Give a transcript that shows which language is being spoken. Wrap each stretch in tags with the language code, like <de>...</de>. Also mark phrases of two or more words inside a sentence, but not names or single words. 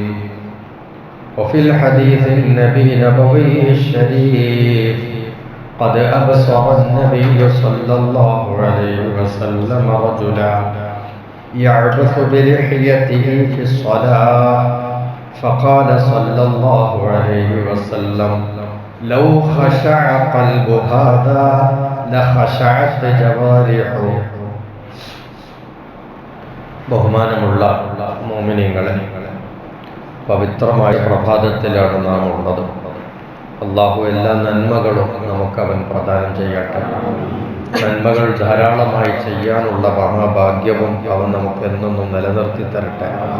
<ar>وفي الحديث النبوي الشريف: قد أبصر النبي صلى الله عليه وسلم رجلا يعبث بلحيته في الصلاة، فقال صلى الله عليه وسلم: لو خشع قلب هذا لخشعت جوارحه.</ar> <ml>ബഹുമാനമുള്ള മുഅ്മിനീങ്ങളെ, പവിത്രമായ പ്രഭാതത്തിലാണ് നാം ഉള്ളത്. അല്ലാഹു എല്ലാ നന്മകളും നമുക്ക് അവൻ പ്രദാനം ചെയ്യട്ടെ. നന്മകൾ ധാരാളമായി ചെയ്യാനുള്ള മഹാഭാഗ്യവും അവൻ നമുക്ക് എന്നെന്നും നിലനിർത്തി തരട്ടെ.</ml>